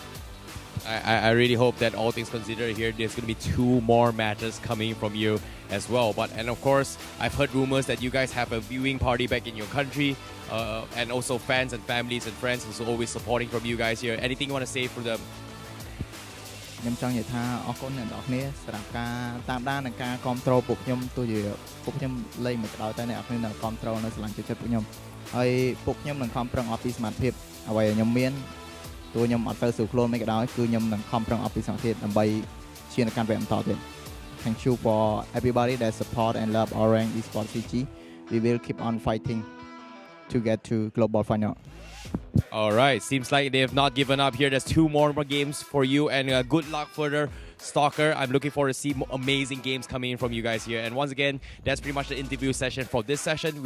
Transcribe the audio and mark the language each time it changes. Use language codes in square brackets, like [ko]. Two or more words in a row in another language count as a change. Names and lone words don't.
[en] I really hope that all things considered here, there's going to be 2 more matches coming from you as well. And of course, I've heard rumors that you guys have a viewing party back in your country, and also fans and families and friends who's always supporting from you guys here. Anything you want to say for them? [km] ខ្ញុំចង់និយាយថាអរគុណអ្នកនរគ្នាសម្រាប់ការតាមដាននិងការគាំទ្រពួកខ្ញុំទោះជាពួកខ្ញុំលេងមិនក្តៅតែអ្នកនរគ្នានៅគាំទ្រនៅស្រឡាញ់ចិត្តពួកខ្ញុំហើយពួកខ្ញុំនឹងខំប្រឹងអស់ពីសមត្ថភាពអ្វីដែលខ្ញុំមានទោះខ្ញុំអត់ទៅស្រួលខ្លួនមិនក៏ដោយគឺខ្ញុំនឹងខំប្រឹងអស់ពីសមត្ថភាពដើម្បីឈានទៅកាន់វគ្គបន្តទៀត [en] Thank you for everybody that support and love Orange Esports CG. We will keep on fighting to get to global final. All right, seems like they have not given up here. There's 2 more games for you, and good luck further, Stalker. I'm looking forward to see amazing games coming in from you guys here. And once again, that's pretty much the interview session for this session.